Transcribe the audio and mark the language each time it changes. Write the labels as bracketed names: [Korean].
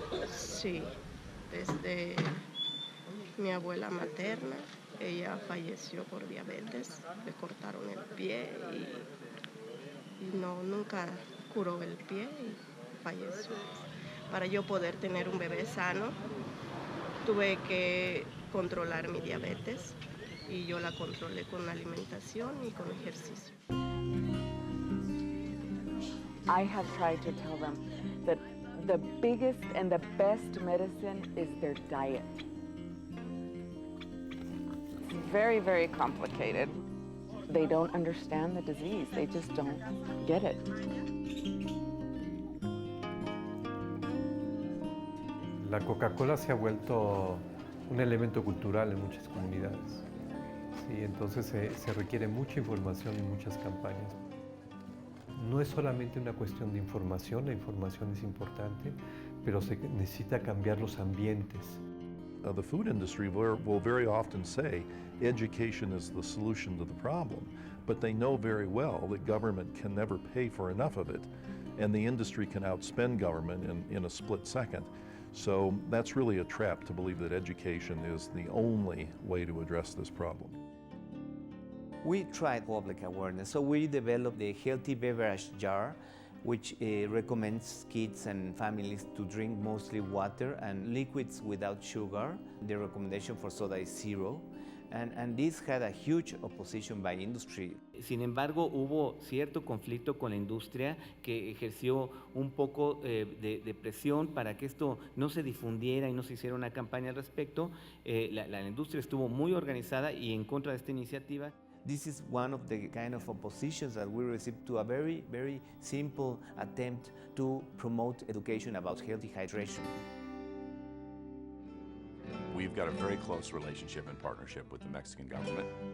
[Spanish] Sí, desde mi abuela materna, ella falleció por diabetes, le cortaron el pie y no, nunca curó el pie y falleció. Para yo poder tener un bebé sano, tuve que controlar mi diabetes y yo la controlé con la alimentación y con ejercicio. [English] I have tried to tell them that the biggest and the best medicine is their diet. It's very, very complicated. They don't understand the disease. They just don't get it. [Spanish] La Coca-Cola se ha vuelto un elemento cultural en muchas comunidades. Sí, entonces se requiere mucha información y muchas campañas. No es solamente una cuestión de información, la información es importante, pero se necesita cambiar los ambientes. [English] The food industry will very often say education is the solution to the problem, but they know very well that government can never pay for enough of it, and the industry can outspend government in a split second. So that's really a trap to believe that education is the only way to address this problem. We tried public awareness, so we developed the healthy beverage jar, which recommends kids and families to drink mostly water and liquids without sugar. The recommendation for soda is 0. And this had a huge opposition by industry. [Spanish] Sin embargo, hubo cierto conflicto con la industria que ejerció un poco de presión para que esto no se difundiera y no se hiciera una campaña al respecto. La industria estuvo muy organizada y en contra de esta iniciativa. [English] This is one of the kind of oppositions that we received to a very, very simple attempt to promote education about healthy hydration. We've got a very close relationship and partnership with the Mexican government.